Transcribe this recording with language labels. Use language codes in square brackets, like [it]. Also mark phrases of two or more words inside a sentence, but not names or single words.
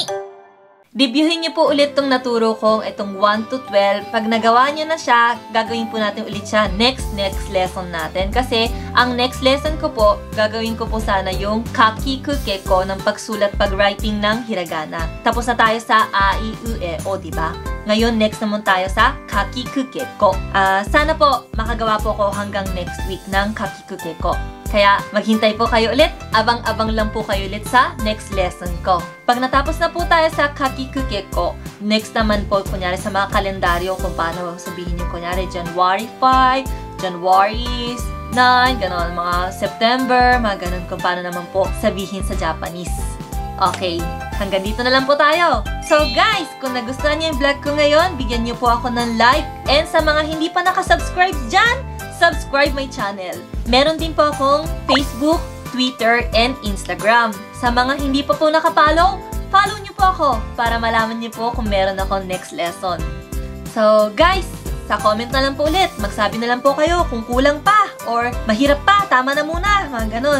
[tl] Reviewin niyo po ulit itong naturo kong itong 1 to 12. Pag nagawa niyo na siya, gagawin po natin ulit siya [en] next lesson [tl] natin. Kasi, ang [en] next lesson [tl] ko po, gagawin ko po sana yung kakikuke ko ng pagsulat, pag-writing ng hiragana. Tapos na tayo sa a, i, u, e, o, diba? Ngayon, next naman tayo sa kakikuke ko. Sana po, makagawa po ko hanggang next week ng kakikuke ko. Kaya, maghintay po kayo ulit. Abang-abang lang po kayo ulit sa [en] next lesson [tl] ko. Pag natapos na po tayo sa kakikuke ko, next naman po, kunyari sa mga kalendaryo, kung paano sabihin nyo, kunyari, January 5, January 9, gano'n, mga September, mga gano'n, kung paano naman po sabihin sa Japanese. Okay, hanggang dito na lang po tayo. [en] So guys, [tl] kung nagustuhan niyo yung vlog ko ngayon, bigyan niyo po ako ng like. And sa mga hindi pa nakasubscribe dyan, [en] subscribe my channel. [tl] Meron din po akong Facebook, Twitter, and Instagram. Sa mga hindi pa po nakapollow, follow niyo po ako para malaman niyo po kung meron ako [en] next lesson. So guys, [tl] sa comment na lang po ulit. Magsabi na lang po kayo kung kulang pa or mahirap pa, tama na muna, mga ganun.